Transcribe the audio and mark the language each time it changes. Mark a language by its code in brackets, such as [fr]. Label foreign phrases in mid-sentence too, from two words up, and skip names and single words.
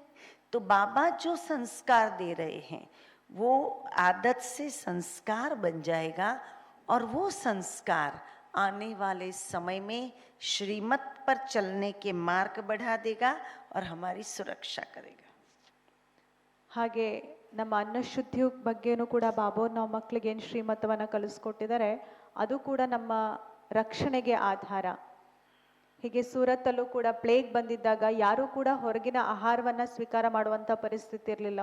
[hi] तो बाबा जो संस्कार दे रहे हैं वो आदत से संस्कार बन जाएगा, और वो संस्कार आने वाले समय में श्रीमत पर चलने के मार्ग बढ़ा देगा और हमारी सुरक्षा करेगा। [kn] ಹಾಗೆ ನಮ್ಮ ಅನ್ನಶುದ್ಧಿಯ ಬಗ್ಗೆನೂ ಕೂಡ ಬಾಬೋರ್ ನಾವು ಮಕ್ಕಳಿಗೆ ಏನು ಶ್ರೀಮತವನ್ನು ಕಲಿಸ್ಕೊಟ್ಟಿದ್ದಾರೆ ಅದು ಕೂಡ ನಮ್ಮ ರಕ್ಷಣೆಗೆ ಆಧಾರ. ಹೀಗೆ ಸೂರತ್ತಲ್ಲೂ ಕೂಡ ಪ್ಲೇಗ್ ಬಂದಿದ್ದಾಗ ಯಾರೂ ಕೂಡ ಹೊರಗಿನ ಆಹಾರವನ್ನು ಸ್ವೀಕಾರ ಮಾಡುವಂಥ ಪರಿಸ್ಥಿತಿ ಇರಲಿಲ್ಲ.